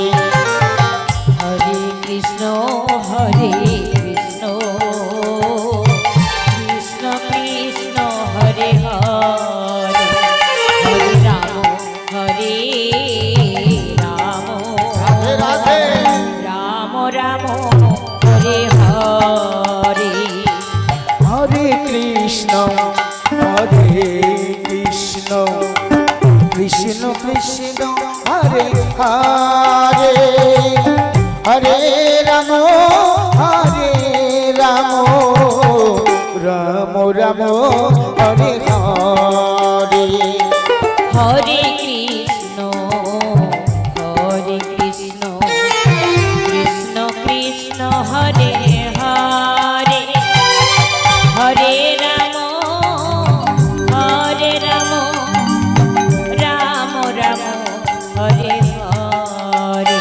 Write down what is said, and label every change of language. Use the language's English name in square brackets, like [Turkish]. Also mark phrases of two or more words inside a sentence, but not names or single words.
[Sanskrit] হরে কৃষ্ণ হরে কৃষ্ণ কৃষ্ণ কৃষ্ণ হরে হরে হরে রাম হরে রাম রাধে রাধে রাম রাম হরে হরে হরে কৃষ্ণ হরে কৃষ্ণ কৃষ্ণ কৃষ্ণ হরে হরে হরে রাম হরে রাম রাম রাম হরে হরে হরে কৃষ্ণ কৃষ্ণ কৃষ্ণ হরে হরে হরে রাম রাম রাম হরে হরে